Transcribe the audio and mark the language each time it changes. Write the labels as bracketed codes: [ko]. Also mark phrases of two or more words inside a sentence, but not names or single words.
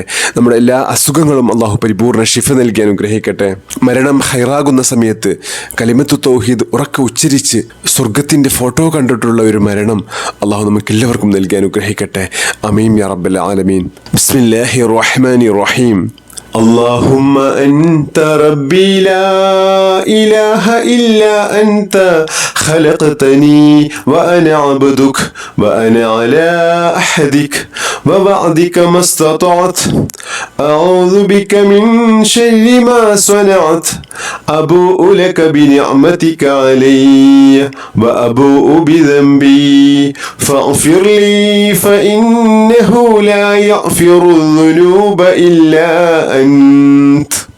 [ml] നമ്മുടെ എല്ലാ അസുഖങ്ങളും അള്ളാഹു പരിപൂർണ്ണ ശിഫ നൽകി അനുഗ്രഹിക്കട്ടെ. മരണം ഹൈറാകുന്ന സമയത്ത് [ar] كلمة التوحيد [ml] ഉറക്കെ ഉച്ചരിച്ച് സ്വർഗത്തിൻ്റെ ഫോട്ടോ കണ്ടിട്ടുള്ള ഒരു മരണം അള്ളാഹു നമുക്ക് എല്ലാവർക്കും നൽകി അനുഗ്രഹിക്കട്ടെ. [ar] آمين يا رب العالمين. بسم الله الرحمن الرحيم. اللهم أنت ربي لا إله إلا أنت خلقتني وأنا عبدك وأنا على أحدك ووعدك ما استطعت أعوذ بك من شر ما صنعت أبوء لك بنعمتك علي وأبوء بذنبي فاغفر لي فإنه لا يغفر الذنوب إلا أنت.